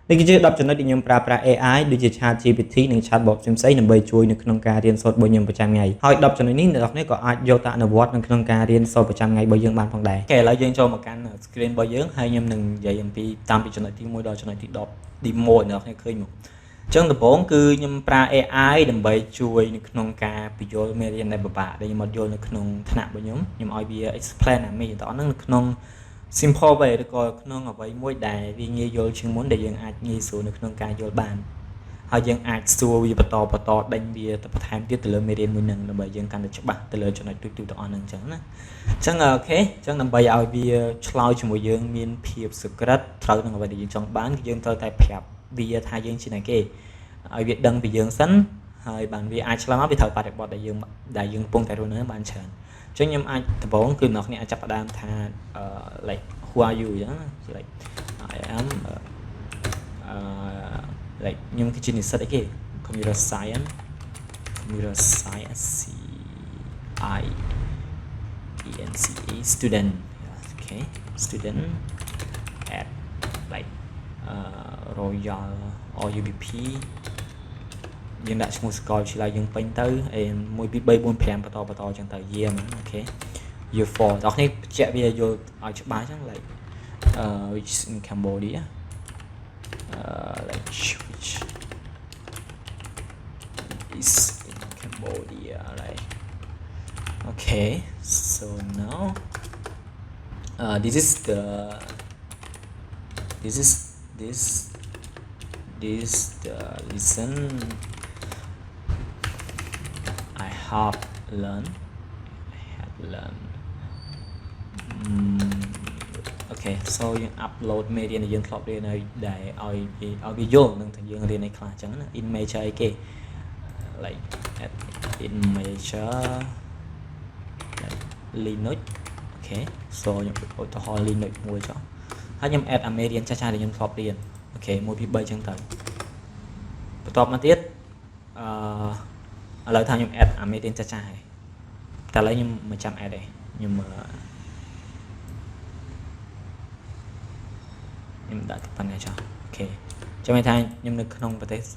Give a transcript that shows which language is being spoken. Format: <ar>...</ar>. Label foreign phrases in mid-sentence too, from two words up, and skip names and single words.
<km>នេះគឺជា10ចំណុចដែលខ្ញុំប្រើប្រាស់ AI ដូចជា ChatGPT និង Chatbot ផ្សេងៗដើម្បីជួយនៅក្នុងការរៀនសូត្ររបស់ខ្ញុំប្រចាំថ្ងៃហើយ10ចំណុចនេះអ្នកនរគ្នាក៏អាចយកទៅអនុវត្តនៅក្នុងការរៀនសូត្រប្រចាំថ្ងៃរបស់យើងបានផងដែរអូខេឥឡូវយើងចូលមកកាន់ screen របស់យើងហើយខ្ញុំនឹង និយាយអំពីតាមពីចំណុចទី1ដល់ចំណុចទី10 demo អ្នកនរគ្នាឃើញមកអញ្ចឹងដំបូងគឺខ្ញុំប្រើ AI ដើម្បីជួយនៅក្នុងការពន្យល់មេរៀនដែលពិបាកដែលខ្ញុំអត់យល់នៅក្នុងថ្នាក់របស់ខ្ញុំឲ្យ វា explain អាមេរៀនទាំងអស់ហ្នឹងនៅក្នុង</km> <en>simple way</en> <km>ឬក៏ក្នុងអ្វីមួយដែលវាងាយយល់ជាងមុនដែលយើងអាចងាយស្រួលនៅក្នុងការយល់បានហើយ យើងអាចសួរវាបន្តដេញវាទៅបន្ថែមទៀតទៅលើមេរៀនមួយហ្នឹងដើម្បីយើងកាន់តែច្បាស់ទៅលើចំណុចទូទៅទាំងអស់ហ្នឹងអញ្ចឹងណាអញ្ចឹងអូខេអញ្ចឹងដើម្បីឲ្យវាឆ្លើយជាមួយយើងមានភាពសក្រិតត្រូវនឹងអ្វីដែលយើងចង់បានគឺយើងត្រូវតែប្រាប់វាថាយើងជាអ្នកគេឲ្យវាដឹងពីយើងសិនហើយបានវាអាចឆ្លើយមកវាត្រូវបរិបត្តិដែលយើងកំពុងតែរស់នៅបានច្រើនអញ្ចឹងខ្ញុំអាចដំបូងគឺអ្នកអាចចាប់ផ្ដើមថា</km> <en>like who are you</en> <km>អញ្ចឹង</km> <en>like I am</en> <km>like ខ្ញុំគឺជានិស្សិតអីគេ</km> <en>computer science C I E N C E student okay student at like Royal or UBP</en> <km>យើងដាក់ឈ្មោះសាកលវិទ្យាល័យយើងពេញទៅ1 2 3 4 5បន្តអញ្ចឹងទៅ year ហ្នឹងអូខេ year 4បងប្អូនបញ្ជាក់វាយល់ឲ្យច្បាស់អញ្ចឹង</km> <en>like which is in Cambodia like which is in Cambodia right okay so now this is the lesson I have learned okay so យើង</en> <km>upload មេរៀនដែលយើងធ្លាប់រៀនឲ្យដែលឲ្យវាយល់នឹងថាយើងរៀនអីខ្លះអញ្ចឹងណា</km> <en>in major</en> <km>អីគេ</km> <en>like in major like Linux okay so</en> <km>ខ្ញុំឧទាហរណ៍ Linux មួយចុះហើយខ្ញុំ add អាមេរៀនចាស់ៗដែលខ្ញុំធ្លាប់រៀនអូខេ1 2 3អញ្ចឹងទៅបន្ទាប់មកទៀត ឥឡូវថាខ្ញុំ add អាមេរៀនចាស់ៗហើយតែឥឡូវខ្ញុំមិនចាំ add ទេខ្ញុំដាក់ប៉ុណ្ណេះចុះអូខេចាំថាខ្ញុំនៅក្នុងប្រទេស</km>